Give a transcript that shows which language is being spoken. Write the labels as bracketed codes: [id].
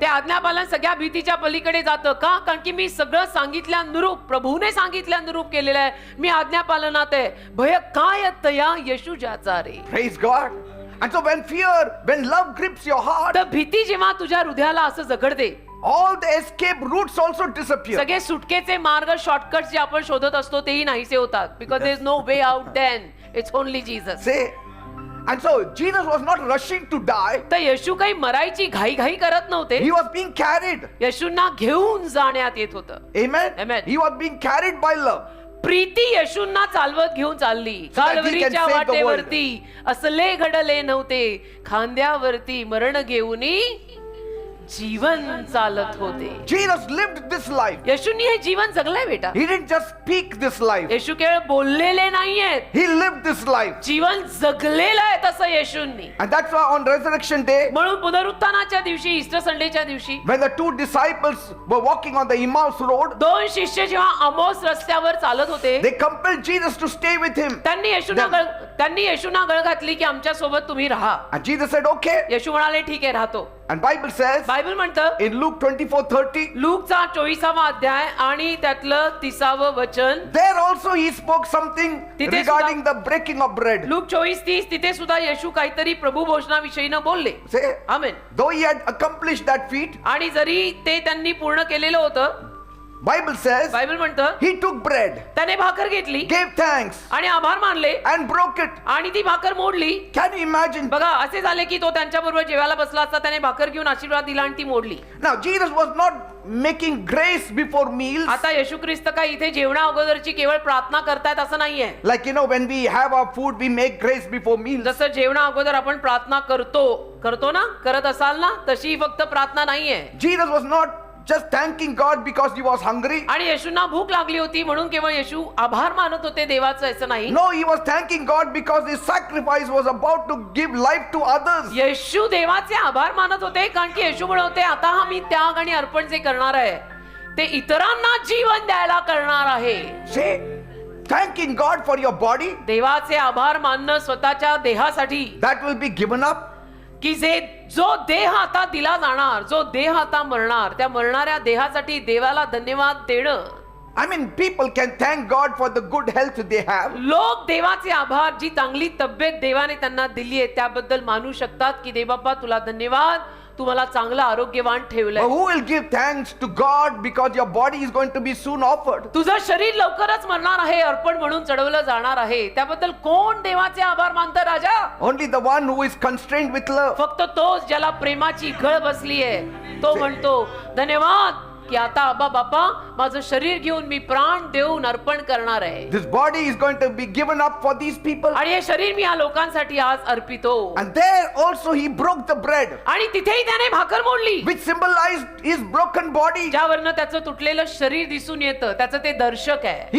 [mr] ते आज्ञापालन सगळ्या भीतीच्या पलीकडे जातं. का? कारण की मी सगळं सांगितल्यानुरूप, प्रभूने सांगितल्यानुरूप केलेलं आहे. मी आज्ञापालनात आहे. भय काय तया येशू ज्याचा रे. [en] Praise God. And so when love grips your heart, [mr] तर भीती जेव्हा तुझ्या हृदयाला असं जगडते, [en] all the escape routes also disappear. [mr] सगळे सुटकेचे मार्ग, शॉर्टकट जे आपण शोधत असतो तेही नाहीसे होतात. [en] Because there is no way out, then it's only Jesus. Say, and so Jesus was not rushing to die. [mr] तर येशू काही मरायची घाई करत नव्हते. [en] He was being carried. [mr] येशूंना घेऊन जाण्यात येत होतं. [en] Amen. Amen. He was being carried by love. [mr] Preeti येशूंना चालवत घेऊन चालली. [en] So that he can [mr] कालवरीच्या [en] save the world. [mr] वाटेवरती असले घडले नव्हते, खांद्यावरती मरण घेऊनी जीवन चालत होते. [en] Jesus lived this life. [mr] येशूंनी हे जीवन जगलंय बेटा. [en] He didn't just speak this life. [mr] येशू केवळ बोललेले नाहीयेत, [en] He lived this life. [mr] जीवन जगलेलं आहे तसं येशूंनी. [en] And that's why on resurrection day, [mr] म्हणून पुनरुत्थानाच्या दिवशी, ईस्टर संडेच्या दिवशी, [en] when the two disciples were walking on the Emmaus road, [mr] दोन शिष्य जेव्हा अमोस रस्त्यावर चालत होते, [en] they compelled Jesus to stay with him. [mr] त्यांनी येशूंना गळ घातली की आमच्या सोबत तुम्ही राहा. [en] And Jesus said, okay. [mr] येशू म्हणाले ठीक आहे राहतो. [en] And Bible says [mr] बायबल म्हणतं [en] in Luke 24:30, [mr] लूकचा 24वा अध्याय आणि त्यातलं 30वं वचन, [en] there also he spoke something [mr] तिथे [en] regarding the breaking of bread. [mr] Look 24:30, तिथे सुद्धा येशू काहीतरी प्रभू भोजनाविषयीनं बोलले. [en] Say, [mr] amen. [en] though he had accomplished that feat, [mr] आणि जरी ते त्यांनी पूर्ण केलेलं होतं, [en] Bible says [mr] बायबल म्हणतं [en] he took bread, [mr] त्याने भाकर घेतली [en] gave thanks, [mr] आणि आभार मानले [en] and broke it. [mr] आणि ती भाकर मोडली. [en] Can you imagine? [mr] बघा असे झाले की तो त्यांच्या बरोबर जेवायला बसला असता, त्याने भाकर घेऊन आशीर्वाद दिला आणि ती मोडली. [en] Now Jesus was not making grace before meals. [mr] आता येशू ख्रिस्त काय इथे जेवणा अगोदरची केवळ प्रार्थना करतायत असं नाहीये. [en] Like when we have our food, we make grace before meals. [mr] जसं जेवणा अगोदर आपण प्रार्थना करतो ना, करत असाल ना, तशी फक्त प्रार्थना नाहीये. [en] Jesus was not just thanking God because he was hungry. [mr] आणि येशूंना भूक लागली होती म्हणून केवळ येशू आभार मानत होते देवाचं, असं नाही. [en] No, he was thanking God because his sacrifice was about to give life to others. [mr] येशू देवाचे आभार मानत होते कारण की येशू म्हणत होते आता हा मी त्याग आणि अर्पण जे करणार आहे ते इतरांना जीवन द्यायला करणार आहे. [en] Say, thanking God for your body [mr] देवाचे आभार मानणं स्वतःच्या देहासाठी, [en] that will be given up. [mr] की जो देह आता दिला जाणार, जो देह आता मरणार, त्या मरणाऱ्या देहासाठी देवाला धन्यवाद देणं. [en] I mean, people can thank God for the good health they have. [mr] लोक देवाचे आभार, जी चांगली तब्येत देवाने त्यांना दिली आहे त्याबद्दल मानू शकतात की देवबाप्पा तुला धन्यवाद, तू मला चांगलं आरोग्यवान ठेवलंय. [en] But who will give thanks to God because your body is going to be soon offered? [mr] तुझं शरीर लवकरच मरणार आहे, अर्पण म्हणून चढवलं जाणार आहे, त्याबद्दल कोण देवाचे आभार मानतं राजा? [en] Only the one who is constrained with love. [mr] फक्त तोच ज्याला प्रेमाची गळ बसली आहे, तो म्हणतो धन्यवाद की आता आबा बापा माझं शरीर घेऊन मी प्राण देऊन अर्पण करणार आहे. [en] This body is going to be given up for these people. [mr] आणि हे शरीर मी या लोकांसाठी आज अर्पितो. [en] And there also he broke the bread, [mr] आणि तिथेही त्याने भाकर मोडली, [en] which symbolized his broken body. [mr] ज्यावरनं त्याचं तुटलेलं शरीर दिसून येतं, त्याचं ते दर्शक आहे.